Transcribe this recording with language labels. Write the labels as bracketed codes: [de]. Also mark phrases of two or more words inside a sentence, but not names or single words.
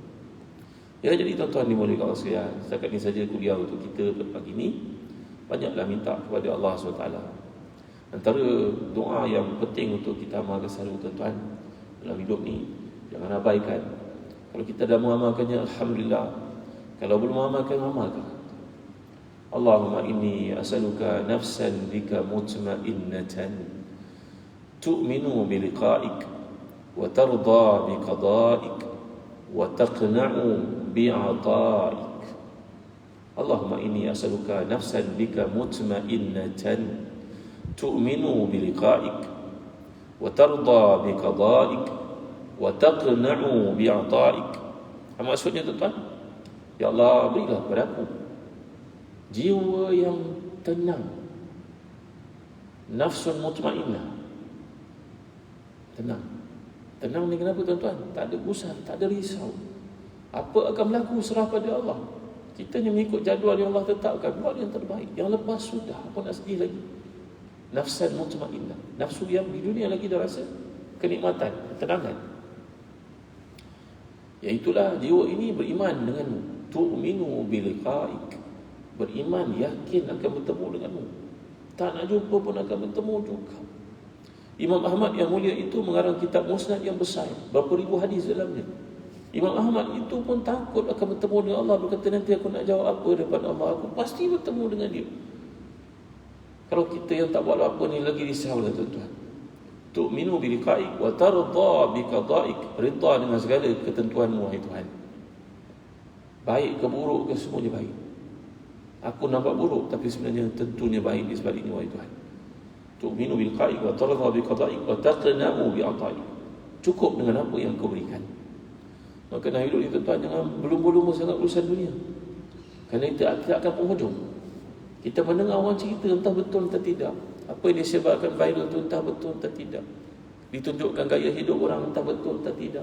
[ms] Ya, jadi tuan-tuan dimuliakan Allah sekalian, setakat ini saja kuliah untuk kita pagi ini. Banyaklah minta kepada Allah SWT. Antara doa yang penting untuk kita amalkan selalu tuan-tuan dalam hidup ni, jangan abaikan. Kalau kita dah mengamalkannya, alhamdulillah. Kalau belum amalkan, amalkan. [ar] اللهم إني أسألك نفسا بك مطمئنة تؤمن بلقائك وترضى بقضائك وتقنع بعطائك. اللهم إني أسألك نفسا بك مطمئنة تؤمن بلقائك وترضى بقضائك وتقنع بعطائك. [ms] Apa maksudnya tuan-tuan? Ya Allah, berilah kepada aku jiwa yang tenang, [ar] نفس مطمئنة. [ms] Tenang ni kenapa tuan-tuan? Tak ada gusar, tak ada risau. Apa akan berlaku serah pada Allah. Kita hanya mengikut jadual yang Allah tetapkan, buat yang terbaik. Yang lepas sudah, apa nak sedih lagi? [ar] نفسا مطمئنة, [ms] nafsu yang di dunia lagi dah rasa kenikmatan, ketenangan. Iaitulah jiwa ini beriman denganmu. [ar] تؤمن بلقائك, [ms] beriman, yakin akan bertemu denganmu. Tak nak jumpa pun akan bertemu juga. Imam Ahmad yang mulia itu mengarang kitab Musnad yang besar, berapa ribu hadis dalamnya. Imam Ahmad itu pun takut akan bertemu dengan Allah, berkata nanti aku nak jawab apa depan Allah, aku pasti bertemu dengan dia. Kalau kita yang tak buat apa ni lagi risaulah tuan-tuan. [ar] تؤمن بلقائك وترضى بقضائك, [ms] redha dengan segala ketentuanmu wahai Tuhan. Baik ke buruk ke semuanya baik. Aku nampak buruk tapi sebenarnya tentunya baik di sebaliknya wahai Tuhan. [ar] تؤمن بلقائك وترضى بقضائك وتقنع بعطائك. [ms] Cukup dengan apa yang kau berikan. Maka nak hidup ni tuan-tuan, jangan belum-belum sangat urusan dunia. Kerana kita akan penghujung. Kita mendengar orang cerita entah betul entah tidak. Apa yang disebabkan viral tu entah betul entah tidak. Ditunjukkan gaya hidup orang entah betul entah tidak.